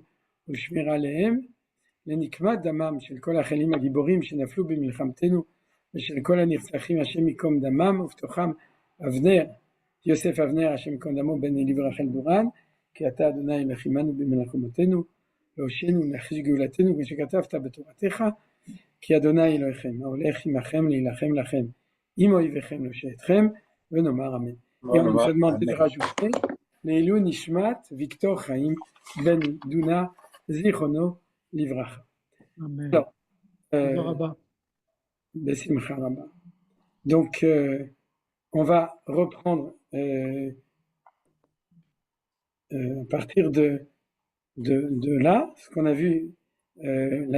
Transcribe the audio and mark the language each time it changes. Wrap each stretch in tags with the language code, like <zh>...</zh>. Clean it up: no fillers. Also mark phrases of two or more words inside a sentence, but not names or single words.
<he>ולשמירה עליהם, לנקמת דמם של כל החיילים הגיבורים שנפלו במלחמתנו ושל כל הנרצחים השם יקום דמם, ובתוכם אבנר, יוסף אבנר השם יקום דמו בן אלי ורחל דורן, כי אתה אדוני אלוהים עמנו במלחמותינו להושיענו ולהחיש גאולתנו, כשכתבת בתורתך, כי אדוני אלוהיכם ההולך עמכם להילחם לכם עם אויביכם להושיע אתכם, ונאמר אמן.</he> <fr>Et on se demande de rajouter</fr> <he>לעילוי נשמת ויקטור חיים בן דונה זיכרונו לברכה.</he> <fr>Amen. Alors,</fr> <he>בשמחה רבה.</he> <fr>Donc, on va reprendre à partir de là, ce qu'on a vu la</fr>